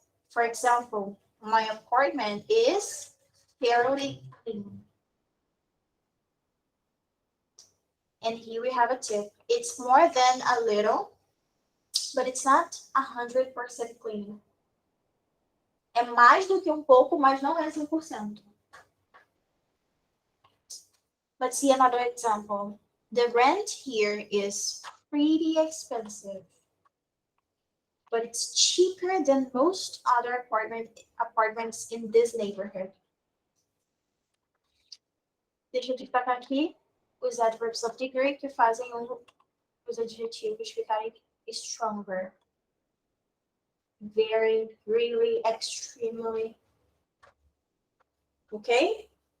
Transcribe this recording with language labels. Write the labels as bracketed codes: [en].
[en] For example, my apartment is fairly clean. And here we have a tip. It's more than a little, but it's not 100% clean. [pt] É mais do que pouco, mas não é 100%. [en] Let's see another example. The rent here is pretty expensive, but it's cheaper than most other apartments in this neighborhood. [pt] Deixa eu destacar aqui os [en] adverbs of degree [pt] que fazem os adjetivos ficarem stronger. [en] Very, really, extremely. Ok?